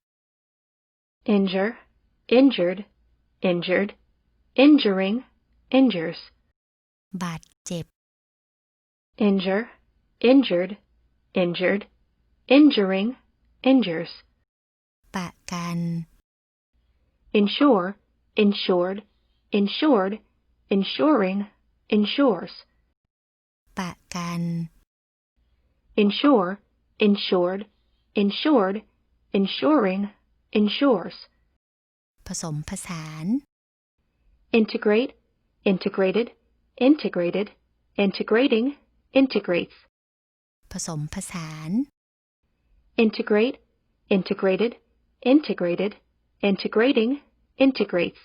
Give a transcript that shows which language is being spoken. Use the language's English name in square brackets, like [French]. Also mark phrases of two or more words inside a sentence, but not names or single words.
[English] Injure, injured, injured, injuring, injures. [Thai] บาดเจ็บ [English] Injure, injured, injured, injuring, injures. [Thai] ประกัน [English] Insure, insured, insured, insuring, insures. [Thai] ประกัน [English] Insure, insured, insured, insuring, insures. [Thai] ผสมผสาน [English] Integrate, integrated, integrated, integrating, integrates. [Thai] ผสมผสาน [English] Integrate, integrated, integrated, integrating, integrates.